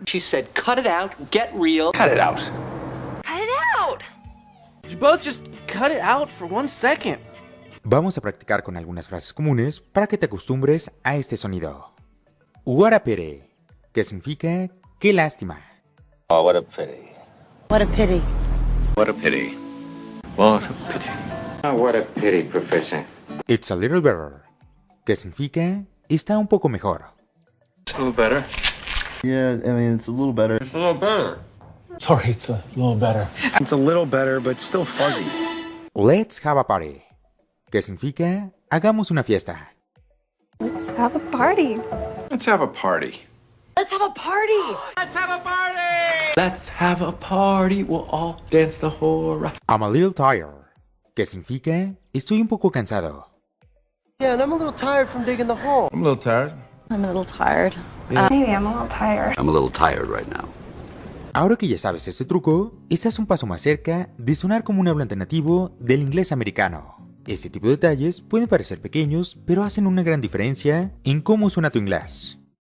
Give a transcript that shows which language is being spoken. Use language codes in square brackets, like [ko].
[en] She said, cut it out, get real. Cut it out. Cut it out. You both just cut it out for 1 second. [es] Vamos a practicar con algunas frases comunes para que te acostumbres a este sonido. [en] What a pity, [es] que significa qué lástima. [en] Oh, what a pity. What a pity. What a pity. What a pity. Oh, what a pity, Professor. It's a little better, [es] que significa está un poco mejor. [en] It's a little better. Yeah, I mean, it's a little better. It's a little better. Sorry, it's a little better. It's a little better, but still fuzzy. Let's have a party, [es] que significa hagamos una fiesta. [en] Let's have a party. Let's have a party. Let's have a party. Let's have a party! Let's have a party. We'll all dance the whole ride. I'm a little tired, [es] que significa estoy un poco cansado. [en] Yeah, and I'm a little tired from digging the hole. I'm a little tired. I'm a little tired. Maybe I'm a little tired. I'm a little tired right now. [es] Ahora que ya sabes este truco, estás un paso más cerca de sonar como un hablante nativo del inglés americano. Este tipo de detalles pueden parecer pequeños, pero hacen una gran diferencia en cómo suena tu inglés.